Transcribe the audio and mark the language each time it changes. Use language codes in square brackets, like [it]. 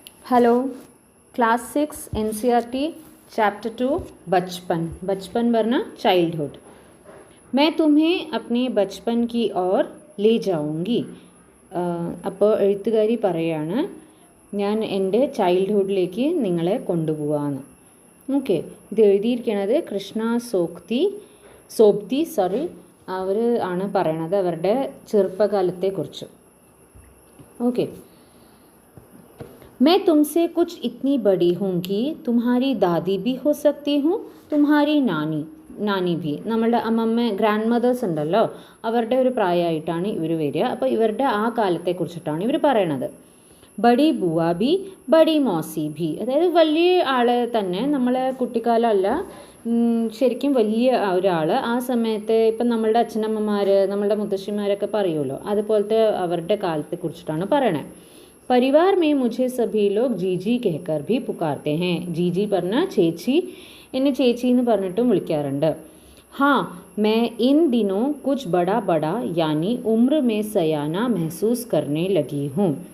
[hi] Hello class 6 NCERT chapter 2 बचपन बचपन वरना चाइल्डहुड। मैं तुम्हें अपने बचपन की ओर ले जाऊंगी. [ml] അപ്പോൾ എഴുത്തുകാരി പറയാണ് ഞാൻ എൻ്റെ ചൈൽഡ്ഹുഡിലേക്ക് നിങ്ങളെ കൊണ്ടുപോവാന്ന്. ഓക്കെ, ഇത് എഴുതിയിരിക്കുന്നത് കൃഷ്ണ സോപ്തി അവർ ആണ് പറയണത് അവരുടെ ചെറുപ്പകാലത്തെക്കുറിച്ച്. [hi] ഓക്കെ, मैं तुमसे कुछ इतनी बड़ी हूँ कि तुम्हारी दादी भी हो सकती हूँ, तुम्हारी നാനി ഭി. [ml] നമ്മളുടെ അമ്മമ്മ ഗ്രാൻഡ് മദേഴ്സ് ഉണ്ടല്ലോ, അവരുടെ ഒരു പ്രായമായിട്ടാണ് ഇവർ വരിക. അപ്പോൾ ഇവരുടെ ആ കാലത്തെക്കുറിച്ചിട്ടാണ് ഇവർ പറയണത്. [hi] ബഡി ബുവ ഭി ബഡി മോസി ഭി, [ml] അതായത് വലിയ ആൾ തന്നെ, നമ്മളെ കുട്ടിക്കാലമല്ല, ശരിക്കും വലിയ ഒരാൾ. ആ സമയത്ത് ഇപ്പം നമ്മളുടെ അച്ഛനമ്മമാർ, നമ്മളുടെ മുത്തശ്ശിമാരൊക്കെ പറയുമല്ലോ, അതുപോലത്തെ അവരുടെ കാലത്തെക്കുറിച്ചിട്ടാണ് പറയണേ. [hi] परिवार में मुझे सभी लोग जीजी कहकर भी पुकारते हैं. [ml] जीजी പറഞ്ഞാൽ ചേച്ചി, എന്നെ ചേച്ചി എന്ന് പറഞ്ഞിട്ടും വിളിക്കാറുണ്ട്. [hi] हाँ, मैं इन दिनों कुछ बड़ा यानी उम्र में सयाना महसूस करने लगी हूँ.